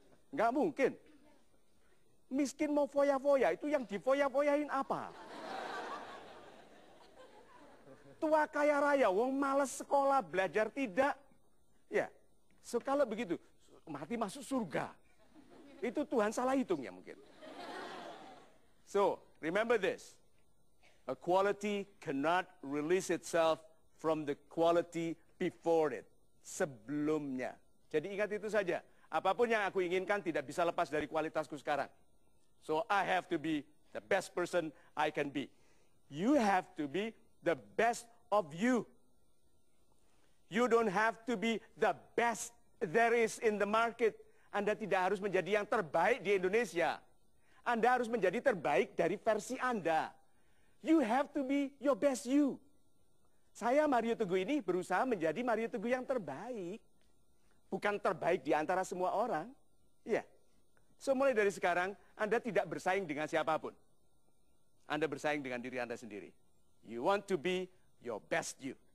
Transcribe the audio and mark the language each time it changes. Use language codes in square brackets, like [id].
[id] Nggak mungkin. Miskin mau foya-foya, itu yang difoya-foyain apa? Tua kaya raya, wong males sekolah, belajar tidak. Ya, so kalau begitu, mati masuk surga. Itu Tuhan salah hitungnya mungkin. [en] So, remember this. A quality cannot release itself from the quality before it. [id] Sebelumnya. Jadi ingat itu saja. Apapun yang aku inginkan tidak bisa lepas dari kualitasku sekarang. [en] So I have to be the best person I can be. You have to be the best of you. You don't have to be the best there is in the market. [id] Anda tidak harus menjadi yang terbaik di Indonesia. Anda harus menjadi terbaik dari versi Anda. [en] You have to be your best you. [id] Saya, Mario Teguh ini berusaha menjadi Mario Teguh yang terbaik. Bukan terbaik di antara semua orang. Iya. So, mulai dari sekarang, Anda tidak bersaing dengan siapapun. Anda bersaing dengan diri Anda sendiri. [en] You want to be your best you.